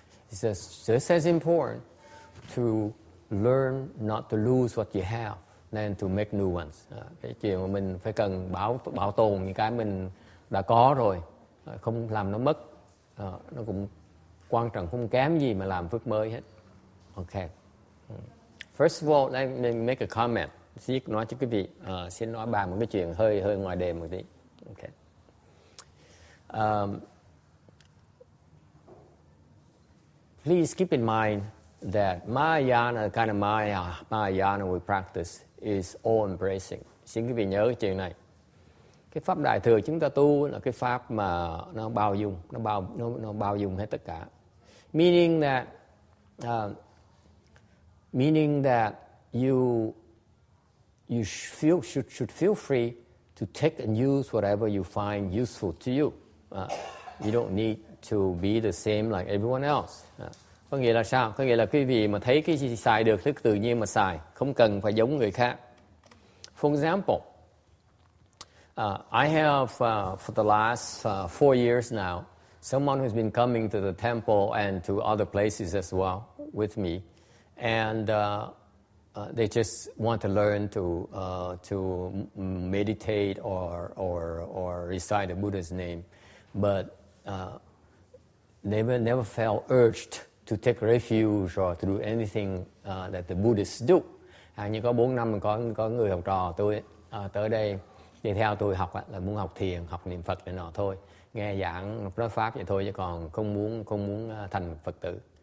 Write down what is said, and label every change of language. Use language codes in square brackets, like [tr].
[en] It's just as important to learn not to lose what you have than to make new ones. [vi] Cái chuyện mà mình phải cần bảo tồn những cái mình đã có rồi, không làm nó mất, nó cũng quan trọng, không kém gì mà làm phước mới hết. [en] Okay. First of all, let me make a comment. [vi] Xin nói cho quý vị, xin nói bàn một cái chuyện hơi ngoài đề một tí. [en] Okay. Please keep in mind that Mahayana, the kind of Mahayana we practice, is all-embracing. [vi] Xin quý vị nhớ cái chuyện này. Cái pháp Đại Thừa chúng ta tu là cái pháp mà nó bao dung, nó bao dung hết tất cả. [en] Meaning that you should feel free to take and use whatever you find useful to you. You don't need to be the same like everyone else. [vi] Có nghĩa là sao? Có nghĩa là quý vị mà thấy cái gì xài được thì tự nhiên mà xài, không cần phải giống người khác. [en] For example, I have for the last 4 years now, someone who's been coming to the temple and to other places as well with me, and they just want to learn to meditate or recite the Buddha's name, but never felt urged to take refuge or to do anything that the Buddhists do. [vi] Như có 4 năm có người học trò tôi tới đây đi theo tôi học là muốn học thiền, học niệm Phật này nọ thôi, nghe giảng nói pháp vậy thôi chứ còn không muốn thành Phật tử.